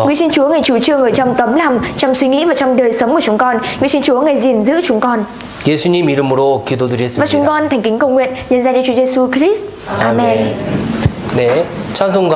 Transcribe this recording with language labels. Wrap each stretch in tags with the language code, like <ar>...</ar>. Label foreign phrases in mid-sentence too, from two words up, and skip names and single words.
<vi>Nguyện xin Chúa người chủ trương ở trong tấm lòng, trong suy nghĩ và trong đời sống của chúng con. Nguyện xin Chúa người gìn giữ chúng con.</vi> <ko>예수님 이름으로</ko> <vi>Và chúng</vi> <ko>기도드렸습니다.</ko> <vi>con thành kính cầu nguyện nhân danh Chúa Giêsu Christ. Amen.</vi> <ko>네, 찬송가</ko>